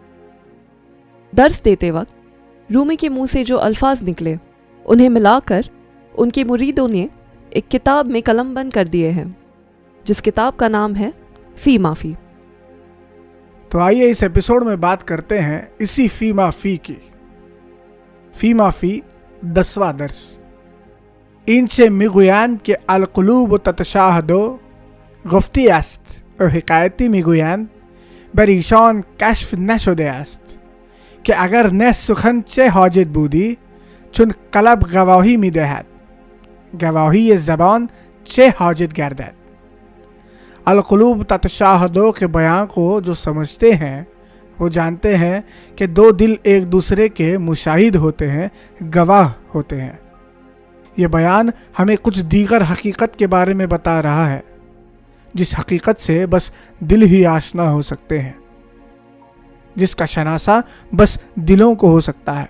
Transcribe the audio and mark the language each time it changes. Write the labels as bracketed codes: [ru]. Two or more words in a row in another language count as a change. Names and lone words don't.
[ur] درس دیتے وقت رومی کے منہ سے جو الفاظ نکلے، انہیں ملا کر ان کے مریدوں نے ایک کتاب میں قلمبند کر دیے ہیں، جس کتاب کا نام ہے فیہ ما فیہ. تو آئیے اس ایپیسوڈ میں بات کرتے ہیں اسی فیہ ما فیہ کی. فیہ ما فیہ 10واں درس. [fa] این که می‌گویند [ar] القلوب تتشاهد [fa] گفتی است و حکایتی می‌گویند بریشان کشف نشده است که اگر نه سخن چه حاجت بودی، چون قلب گواهی می دهد، گواهی زبان چه حاجت گردد۔ [ar] القلوب تتشاہدو [ur] کے بیان کو جو سمجھتے ہیں وہ جانتے ہیں کہ دو دل ایک دوسرے کے مشاہد ہوتے ہیں، گواہ ہوتے ہیں۔ یہ بیان ہمیں کچھ دیگر حقیقت کے بارے میں بتا رہا ہے، جس حقیقت سے بس دل ہی آشنا ہو سکتے ہیں، جس کا شناسہ بس دلوں کو ہو سکتا ہے۔